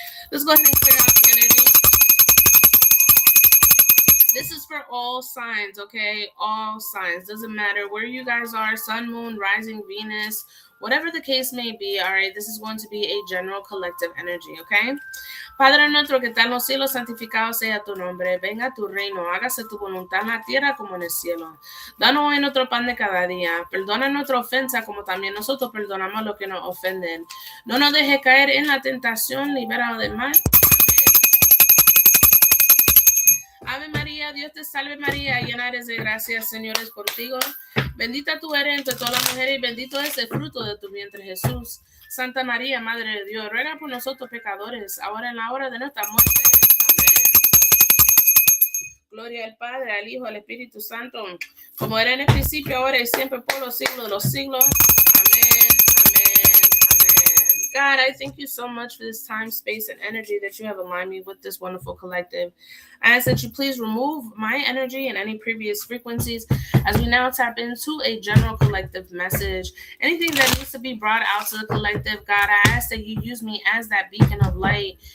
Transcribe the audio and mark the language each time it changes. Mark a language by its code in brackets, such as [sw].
[en] Let's go ahead and clear out the energy. This is for all signs, okay? All signs. Doesn't matter where you guys are, sun, moon, rising, Venus, whatever the case may be, all right? This is going to be a general collective energy, okay? [es] Padre nuestro que está en los cielos, santificado sea tu nombre. Venga tu reino, hágase tu voluntad en la tierra como en el cielo. Danos hoy nuestro pan de cada día. Perdona nuestra ofensa como también nosotros perdonamos a los que nos ofenden. No nos dejes caer en la tentación, libéranos del mal. Ave María, Dios te salve María, llena eres de gracia, Señor es contigo. Bendita tú eres entre todas las mujeres y bendito es el fruto de tu vientre, Jesús. Santa María, Madre de Dios, ruega por nosotros pecadores, ahora en la hora de nuestra muerte. Amén. Gloria al Padre, al Hijo, al Espíritu Santo, como era en el principio, ahora y siempre, por los siglos de los siglos. Amén, amén, amén. [en] God, I thank you so much for this time, space, and energy that you have aligned me with this wonderful collective. I ask that you please remove my energy and any previous frequencies as we now tap into a general collective message. Anything that needs to be brought out to the collective, God, I ask that you use me as that beacon of light.